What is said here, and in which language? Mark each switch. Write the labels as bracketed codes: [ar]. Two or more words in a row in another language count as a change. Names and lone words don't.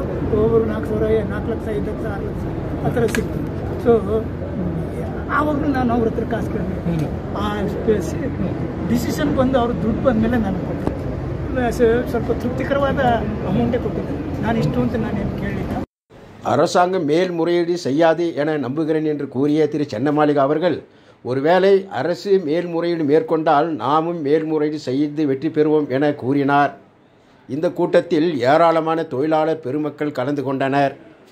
[kn] ಒಬ್ಬರು 4,000, 4 ಲಕ್ಷ, 5 ಲಕ್ಷ, 6 ಲಕ್ಷ ಆ ಥರ ಸಿಕ್ತು. ಸೊ ಆವಾಗಲೂ ನಾನು ಅವ್ರ ಹತ್ರ ಕಾಸು ಕೇಳಬೇಕು. ಆ ಡಿಸಿಷನ್ ಬಂದು ಅವ್ರ ದುಡ್ಡು ಬಂದಮೇಲೆ ನಾನು ಕೊಟ್ಟೆ. ಸ್ವಲ್ಪ ತೃಪ್ತಿಕರವಾದ ಅಮೌಂಟೇ ಕೊಟ್ಟಿದ್ದೆ. ನಾನು ಇಷ್ಟು ಅಂತ ನಾನೇನು ಕೇಳಿಲ್ಲ. [ta] அரசாங்கம் மேல்முறையீடு செய்யாது என நம்புகிறேன் என்று கூறிய திரு சென்னமாளிகா அவர்கள், ஒருவேளை அரசு மேல்முறையீடு மேற்கொண்டால் நாமும் மேல்முறையீடு செய்து வெற்றி பெறுவோம் என கூறினார். இந்த கூட்டத்தில் ஏராளமான தொழிலாளர் பெருமக்கள் கலந்து கொண்டனர்.